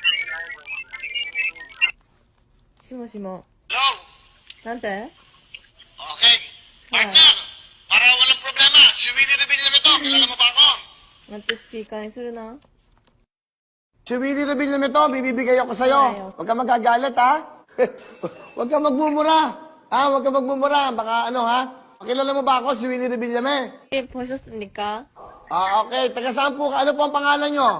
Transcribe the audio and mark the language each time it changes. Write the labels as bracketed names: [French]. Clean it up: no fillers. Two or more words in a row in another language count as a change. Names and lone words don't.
[Korean] 시모. Hello? 나한테? Okay. [Filipino] Partner, para walang problema, si Willie Revilla na to. Kilala mo ba ako? [Korean] 나한테 스피커 수르나? [Filipino] Si Willie Revilla to, bibibigay ako sa'yo. Huwag ka magagalit, ha? Huwag ka magmumura. Ha? Huwag ka magmumura. Baka ano, ha? Kilala mo ba ako, si Willie Revilla? [Korean] 예, 보셨습니까? [Filipino] Ah, okay. Taga saan po ka? Ano po ang pangalan nyo?